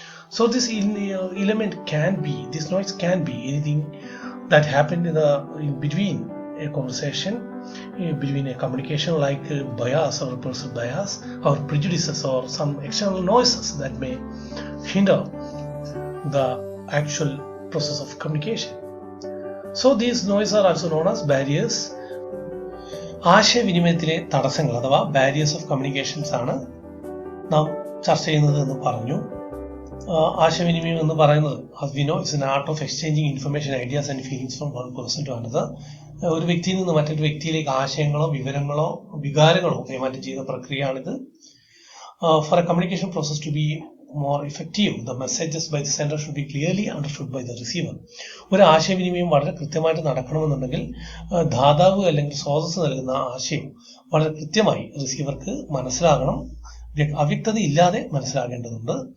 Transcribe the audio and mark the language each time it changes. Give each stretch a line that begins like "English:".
English: So this element can be, this noise can be anything that happened in between a conversation, between a communication, like bias or personal bias or prejudices or some external noises that may hinder the actual process of communication. So these noises are also known as barriers.
Malayalam: ആശയവിനിമയത്തിലെ തടസ്സങ്ങൾ അഥവാ barriers of communications ആണ് നാം ചർച്ച ചെയ്യുന്നത് എന്ന് പറഞ്ഞു. ആശയവിനിമയം എന്ന് പറയുന്നത്
English: as we know it's an art of exchanging information, ideas and feelings from one person to another.
Malayalam: ഒരു വ്യക്തിയിൽ നിന്ന് മറ്റൊരു വ്യക്തിയിലേക്ക് ആശയങ്ങളോ വിവരങ്ങളോ വികാരങ്ങളോ കൈമാറ്റം ചെയ്യുന്ന പ്രക്രിയയാണിത്.
English: For a communication process to be more effective, the messages by the sender should be clearly understood by the receiver.
Malayalam: ഒരു ആശയവിനിമയം വളരെ കൃത്യമായിട്ട് നടക്കണമെന്നുണ്ടെങ്കിൽ ദാതാവ് അല്ലെങ്കിൽ സ്രോതസ് നൽകുന്ന ആശയം വളരെ കൃത്യമായി റിസീവർക്ക് മനസ്സിലാകണം, അവ്യക്തത ഇല്ലാതെ മനസ്സിലാകേണ്ടതുണ്ട്.